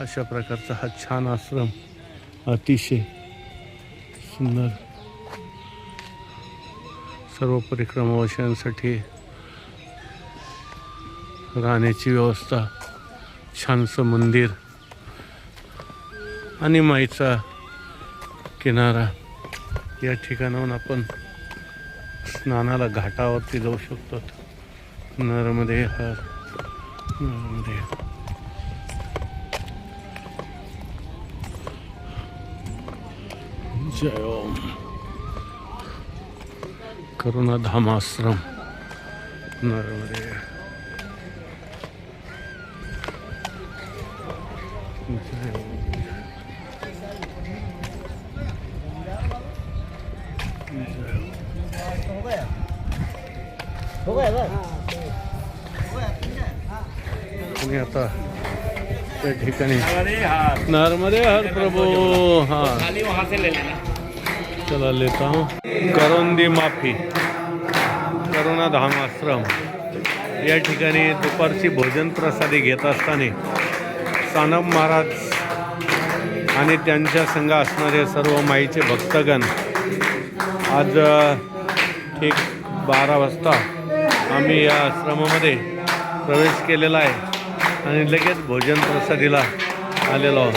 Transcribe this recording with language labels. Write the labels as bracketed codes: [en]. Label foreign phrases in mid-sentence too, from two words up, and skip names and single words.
[mr] अशा प्रकारचा हा छान आश्रम अतिशय सुंदर सर्व परिक्रमावासियांसाठी राहण्याची व्यवस्था, छानसं मंदिर आणि माईचा किनारा. या ठिकाणाहून आपण स्नानाला घाटावरती जाऊ शकतो. नर्मदे हर नर्मदे. जय ओम. करुणा धाम आश्रम नर्मदे. जय ओम. आणि आता त्या ठिकाणी नर्मदे हर प्रभु. [hi] हाँ चला लेता हूँ. [mr] करोंदी माफी करुणा धाम आश्रम या ठिकाणी दुपारची भोजन प्रसादी घेत असताना सानप महाराज आणि त्यांच्या संग असणारे सर्व माईचे भक्तगण आज ठीक 12 वाजता आम्ही या आश्रमामध्ये प्रवेश केलेला आहे आणि लगेच भोजन प्रसादीला आलेलो आहोत.